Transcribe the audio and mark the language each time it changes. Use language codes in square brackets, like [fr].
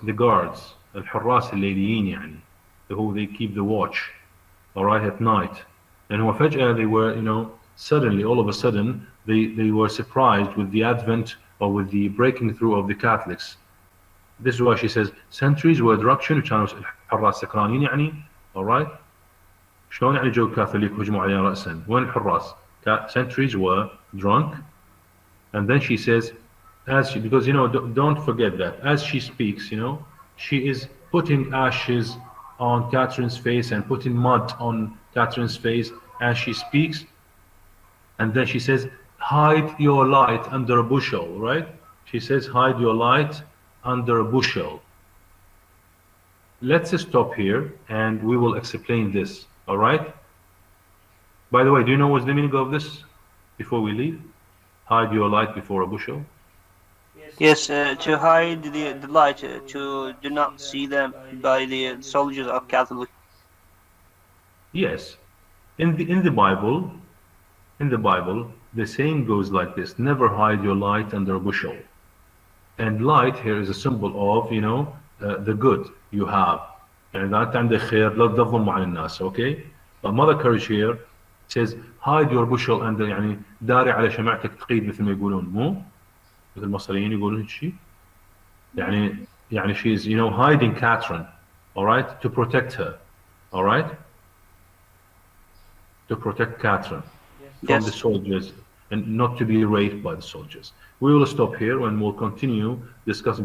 [en] The guards. [ar] الحراس الليليين يعني. [en] Who they keep the watch. All right, at night. And [ar] هو فجأة [en] they were, suddenly, all of a sudden, they were surprised with the advent or with the breaking through of the Catholics. This is why she says centuries were drunk. [ar] شنو كانوا الحراس سكرانين يعني. [en] All right. [ar] شلون يعني جو الكاثوليك هجموا علينا رأسا؟ وين الحراس؟ [en] Centuries were drunk. And then she says, because don't forget that as she speaks, she is putting ashes on Catherine's face and putting mud on Catherine's face as she speaks. And then she says, hide your light under a bushel, right? She says, hide your light under a bushel. Let's stop here and we will explain this, all right? By the way, do you know what's the meaning of this before we leave? Hide your light before a bushel. Yes, to hide the light, to do not see them by the soldiers of Catholic. Yes, in the Bible, the saying goes like this: never hide your light under a bushel. And light here is a symbol of, the good you have. [ar] يعني إذا أنت عندك خير لا تظلم على الناس, okay? [en] But Mother Courage here says hide your bushel under [ar] يعني داري على شمعتك تقيد مثل ما يقولون, مو؟ مثل المصريين يقولون هالشيء. [en] يعني she is, hiding Catherine, all right, to protect her, all right? to protect Catherine from the Yes. soldiers and not to be raped by the soldiers. We will stop here and we'll continue discussing.